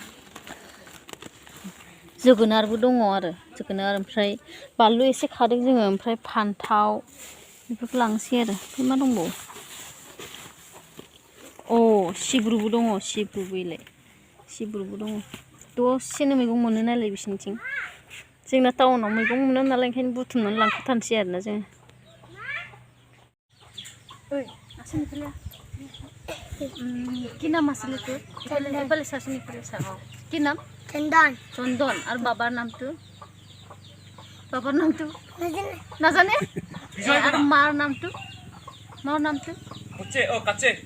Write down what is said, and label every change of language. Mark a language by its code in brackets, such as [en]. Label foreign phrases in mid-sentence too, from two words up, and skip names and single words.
[brx] जोगोनारबो दङ आरो जोगोनार ओमफ्राय बानलु एसे खादों जोङो ओमफ्राय फान्थाव बेफोरखौ लांसै आरो ओमफ्राय मा दंबावो अ सिब्रुबो दङ सिब्रुबोलाय सिब्रुबो दङ दसेनो मैगं मोनो नालाय बिसोरनिथिं जोंना टाउनाव मैगं मोना नालाय ओंखायनो बुथुमनानै लांखाथारनोसै आरोना जोङो [as] কি নাম আছিল তোৰ এইফালে চাচোন ইফালে চা কি নাম চন্দন চন্দন আৰু বাবাৰ নামটো নাজানে আৰু মাৰ নামটো কাছে